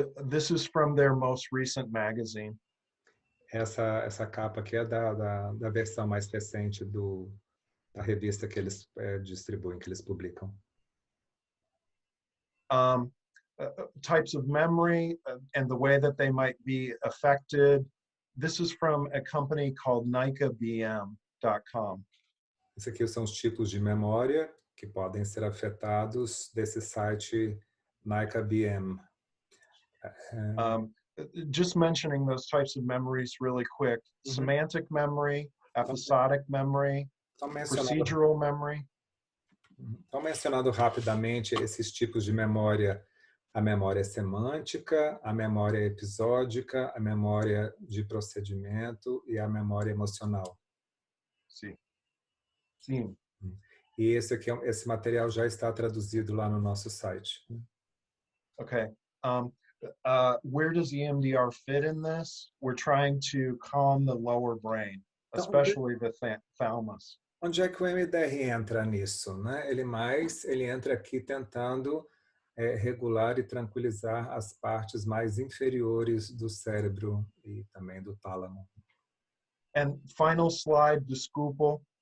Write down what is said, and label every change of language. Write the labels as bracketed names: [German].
[English] This is from their most recent magazine. [Portuguese] Essa capa aqui é da versão mais recente da revista que eles distribuem, que eles publicam. [English] Types of memory and the way that they might be affected. This is from a company called NICABM.com. [Portuguese] Esses aqui são os tipos de memória que podem ser afetados desse site NICABM. [English] Just mentioning those types of memories really quick. Semantic memory, episodic memory, procedural memory. [Portuguese] Então, mencionando rapidamente esses tipos de memória: a memória semântica, a memória episódica, a memória de procedimento e a memória emocional. Sim. Sim. E esse material já está traduzido lá no nosso site. [English] Okay. Where does EMDR fit in this? We're trying to calm the lower brain, especially the thalamus. [Portuguese] Onde é que o EMDR entra nisso, né? Ele entra aqui tentando regular e tranquilizar as partes mais inferiores do cérebro e também do tálamo. [English] And final slide, [Portuguese] desculpa.